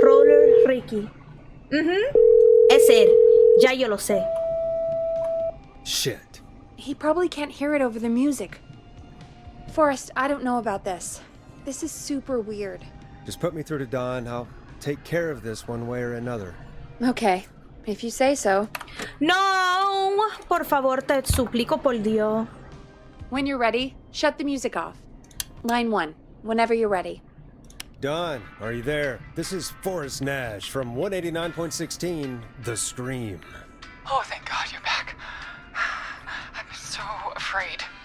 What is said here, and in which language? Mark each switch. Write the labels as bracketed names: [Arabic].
[Spanish] a Roller Ricky. Es él. Ya yo lo sé. [English] Shit. He probably can't hear it over the music. Forrest, I don't know about this. This is super weird. Just put me through to Don. I'll take care of this one way or another. Okay, if you say so. [Spanish] No, por favor, te suplico por Dios. [English] When you're ready, shut the music off. Line 1, whenever you're ready. Don, are you there? This is Forrest Nash from 189.16, The Scream. Oh, thank God you're back. I'm so afraid.